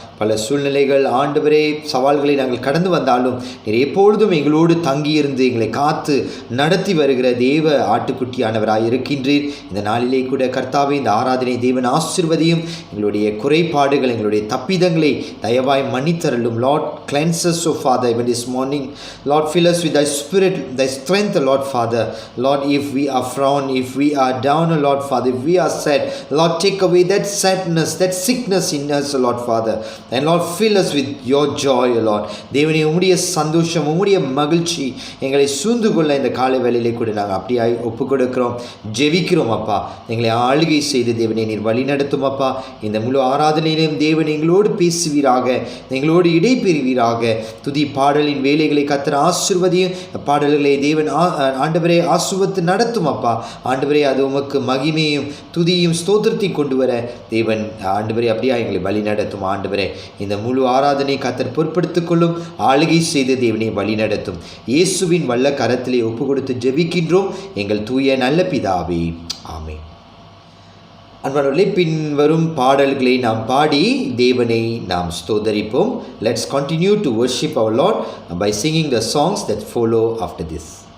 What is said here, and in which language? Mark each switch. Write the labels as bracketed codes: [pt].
[ta] பல சூழ்நிலைகள் ஆண்டவரே சவால்களை நாங்கள் கடந்து வந்தாலும் நீர் எப்பொழுதும் எங்களோடு தங்கியிருந்து எங்களை காத்து நடத்தி வருகிற தேவ ஆட்டுக்குட்டியானவராய் இருக்கின்றீர். இந்த நாளிலே கூட கர்த்தாவே, இந்த ஆராதனை தேவன் ஆசீர்வதியும். எங்களுடைய குறைபாடுகள், எங்களுடைய தப்பிதங்களை தயவாய் மன்னித்தருளும். [en] Lord, cleanse us, O Father, even this morning. Lord, fill us with thy spirit, thy strength, Lord Father. Lord, if we are frown, if we are down, Lord Father, if we are sad, Lord, take away that sadness, that sickness in us, Lord Father, and Lord, fill us with your joy, Lord. [ta] தேவனே, உம்முடைய சந்தோஷம், உம்முடைய மகிழ்ச்சி எங்களை சூழ்ந்து கொள்ள இந்த காலை வேளையிலே கூட நாங்கள் அப்படியாய் ஒப்பு கொடுக்கிறோம், ஜெபிக்கிறோம் அப்பா. எங்களை ஆளுகை செய்து தேவனே நீர் வழி நடத்தும் அப்பா. இந்த முழு ஆராதனையிலும் தேவன் எங்களோடு பேசுவீராக, எங்களோடு இடைபெறுவீராக. துதி பாடலின் வேலைகளை கர்த்தர் ஆசீர்வதியும். பாடல்களை தேவன் ஆண்டவரே ஆசீர்வதித்து நடத்தும் அப்பா. ஆண்டவரே, அது உமக்கு மகிமையும் துதியும் ஸ்தோத்திரத்தையும் கொண்டு வர தேவன் ஆண்டவரே அப்படியா எங்களை வழி நடத்தும். ஆண்டவரே, இந்த முழு ஆராதனை கர்த்தர் பொறுப்படுத்திக் கொள்ளும், ஆளுகை செய்து தேவனை வழி நடத்தும். இயேசுவின் வல்ல கரத்திலே ஒப்பு கொடுத்து ஜெபிக்கின்றோம் எங்கள் தூய நல்ல பிதாவே, ஆமென். அன்பானவர்களே, பின்வரும் பாடல்களை நாம் பாடி தேவனை நாம் ஸ்தோத்தரிப்போம். [en] Let's continue to worship our Lord by singing the songs that follow after this.